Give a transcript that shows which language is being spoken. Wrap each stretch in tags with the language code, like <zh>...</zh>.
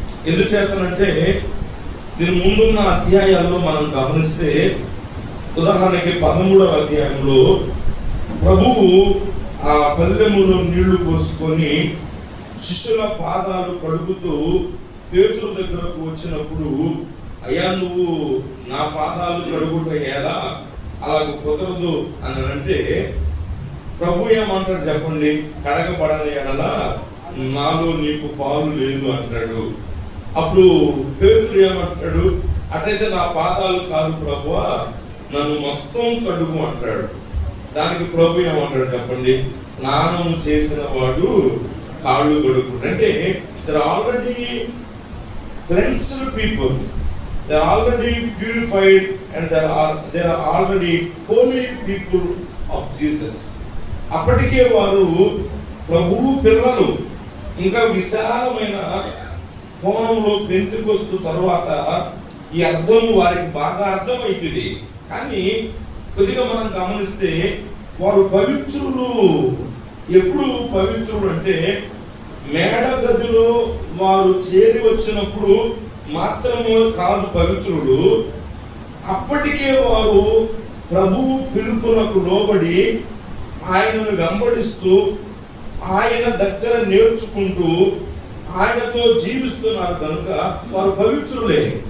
<te>ఎందుచేతనంటే దీని ముందున్న అధ్యాయాల్లో మనం గమనిస్తే, ఉదాహరణకి 13వ అధ్యాయంలో ప్రభువు ఆ పల్లెములో నీళ్లు పోసుకొని శిష్యుల పాదాలు కడుగుతూ పేతురు దగ్గరకు వచ్చినప్పుడు, అయ్యా నువ్వు నా పాదాలు కడుగుట ఎలా, అలాగ కుదరదు అని అంటే ప్రభు ఏమంటాడు చెప్పండి, కడగబడని ఎడల నాలో నీకు పాలు లేదు అంటాడు. అప్పుడు పేతురు ఏమంటాడు, అట్లయితే నా పాదాలు కాదు ప్రభువా, నన్ను మొత్తం కడుగు అంటాడు. దానికి ప్రభు ఏమంటాడు చెప్పండి, స్నానం చేసిన వాడు కాళ్ళు కడుగు.</te> <en>అంటే there are already cleansed people, they are already purified, and they are already holy people of Jesus.</en> <te>అప్పటికే వారు ప్రభువు పిల్లలు. ఇంకా విశాలమైన కోణంలో పెంతెకొస్తు తరువాత ఈ అర్థము వారికి బాగా అర్థమవుతుంది. కానీ కొద్దిగా మనం గమనిస్తే వారు పవిత్రులు. ఎప్పుడు పవిత్రులు అంటే మేడ గదిలో వారు చేరి వచ్చినప్పుడు మాత్రమే కాదు పవిత్రులు, అప్పటికే వారు ప్రభువు పిలుపునకు లోబడి ఆయనను వెంబడిస్తూ ఆయన దగ్గర నేర్చుకుంటూ ఆయనతో జీవిస్తున్నారు కనుక వారు పవిత్రులే.</te>